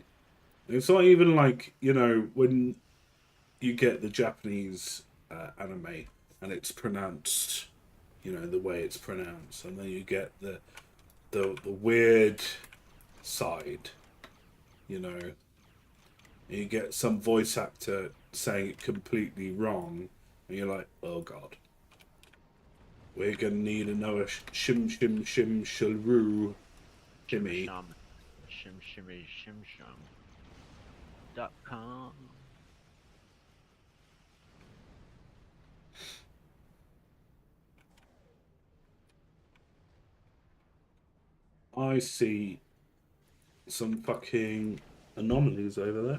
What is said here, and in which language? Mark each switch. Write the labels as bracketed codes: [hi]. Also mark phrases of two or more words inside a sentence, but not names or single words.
[en] It's not even like, when you get the Japanese anime and it's pronounced, the way it's pronounced, and then you get the weird side, you know, and you get some voice actor saying it completely wrong, and you're like, oh god, we're gonna need another shim shim shim shalroo Shim shimmy. sham shim shimmy shim sham. .com. I see some fucking anomalies over there.